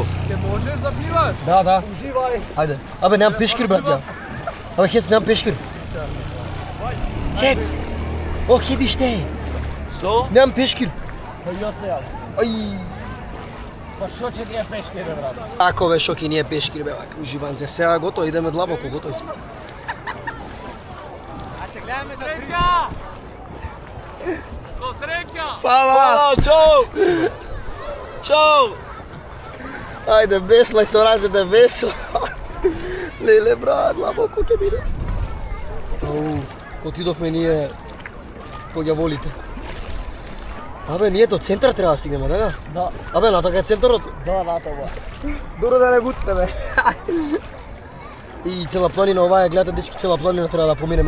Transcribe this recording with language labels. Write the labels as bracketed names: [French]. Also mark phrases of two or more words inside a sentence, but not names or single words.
[Macedonian] Можеш да пливаш? Да. Ајде. Абе, немам пешкири, брат, ја. Абе, Хец, немам пешкири. Хец! О, хеби ште! Што? Немам пешкири. Па јас не јам. Ај! Ako bе, [Serbian] šoki nije peškir, bе, ovak, uživance. [Macedonian] Сега готово, идеме длабоко, готови сме. Фала! Čau! Čau! [Serbian] Ajde, vesla, se vraćate vesla. [Macedonian] Lele, brat, длабоко ќе биде. Отидохме ние по ѓаволите. Абе, ние до центар треба да стигнеме, така? Да. Абе, на така е центарот. Да, на това. Добро да не гутне, бе. И цела планина, оваа, гледате дечки, цела планина треба да поминеме.